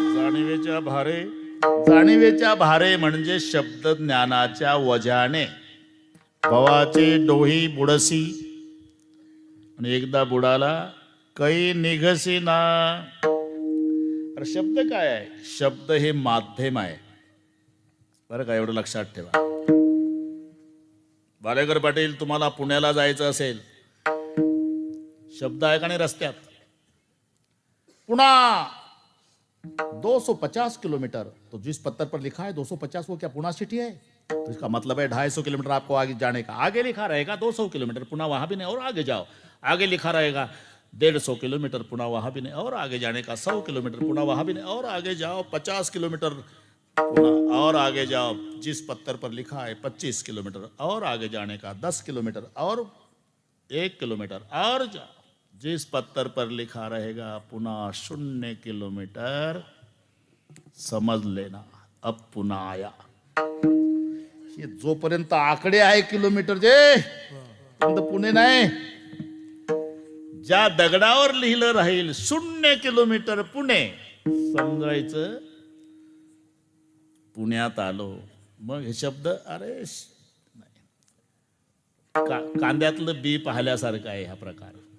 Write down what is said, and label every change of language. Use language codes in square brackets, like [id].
[mr] जिभेच्या भारे म्हणजे शब्द ज्ञानाच्या वजाने भवाचे डोही बुडसी आणि एकदा बुडाला कै निघसी ना. अरे शब्द काय आहे? शब्द हे माध्यम आहे बरं का, एवढं लक्षात ठेवा. बालेकर पाटील, तुम्हाला पुण्याला जायचं असेल, शब्द आहे का नाही रस्त्यात? [hi] पुणा 250 किलोमीटर, तो जिस पत्थर पर लिखा है 250 वो क्या पुणा सिटी है? तो इसका मतलब है 250 किलोमीटर आपको आगे जाने का. आगे लिखा रहेगा 200 किलोमीटर, पुणा वहां भी नहीं और आगे जाओ. आगे लिखा रहेगा 150 किलोमीटर, पुणा वहां भी नहीं और आगे जाने का. 100 किलोमीटर, पुणा वहां भी नहीं और आगे जाओ. 50 किलोमीटर पुणा और आगे जाओ. जिस पत्थर पर लिखा है 25 किलोमीटर और आगे जाने का. 10 किलोमीटर और 1 किलोमीटर और जाओ. जिस पत्थर पर लिखा रहेगा पुनः 0 किलोमीटर, समज लेना अब पुन्हा आया. [mr] हे जोपर्यंत आकडे आहे किलोमीटरचे तोपर्यंत पुणे नाही. ज्या दगडावर लिहिलं राहील 0 किलोमीटर पुणे, समजायचं पुण्यात आलो. मग हे शब्द अरे कांद्यातलं बी पाहिल्यासारखं आहे हा प्रकार.